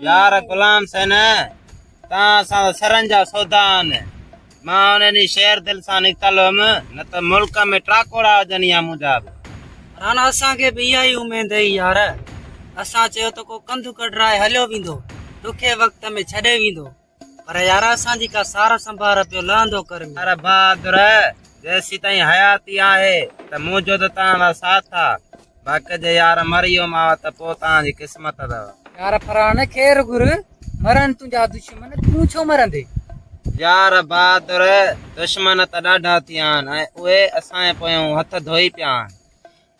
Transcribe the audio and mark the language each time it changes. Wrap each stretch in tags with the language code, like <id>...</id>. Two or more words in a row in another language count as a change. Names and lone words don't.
<sd>यार गुलाम सेन तव्हां असां सरनि जा सौदा आहिनि मां उन ॾींहुं शहर दिलि सां निकितल हुअमि न त मुल्क में ट्राकोड़ा हुजनि या मुंहिंजा बि राणा असांखे बि इहा ई उमेद हुई यार असां चयो त को कंधु कढराए हलियो वेंदो ॾुखे वक़्त में छॾे वेंदो पर यार असांजी का सार संभार पियो लहंदो कर अरे बहादुर जेसी ताईं हयाती आहे त मुंहिंजो त तव्हां साथ आहे बाक़ी जे यार मरी वियो मां त पोइ तव्हांजी क़िस्मत अथव यार फरहान खेर घुर मरन तुंहिंजा दुश्मन तूं छो मरंदे यार बहादुर दुश्मन त ॾाढा थिया आहिनि ऐं उहे असांजे पोयां हथ धोई पिया आहिनि</sd>